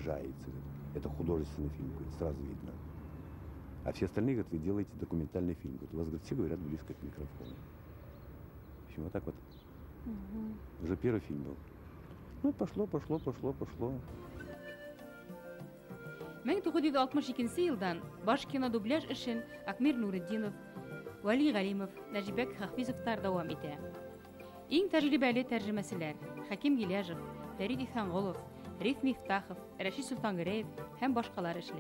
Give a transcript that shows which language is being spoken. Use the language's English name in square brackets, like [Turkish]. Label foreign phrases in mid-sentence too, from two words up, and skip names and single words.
[Russian] Это художественный фильм, говорит, сразу видно. А все остальные говорят, вы делаете документальный фильм. Говорят, у вас, говорит, все говорят близко к микрофону. В общем, вот так вот. Уже первый фильм был. Ну, пошло. [Tatar] 1962 елдан баш кино дубляж үшін Акмир Нуриддинов, Вали Галимов, Нәжибәк Хафизовтар дәвам итә. Иң тәҗрибәле тәрҗемәселәр Хаким Гиләжев, Фәрид Исәнголов, Риф Мифтахов, Рәшид Солтангәрәев һәм башкалар эшләй.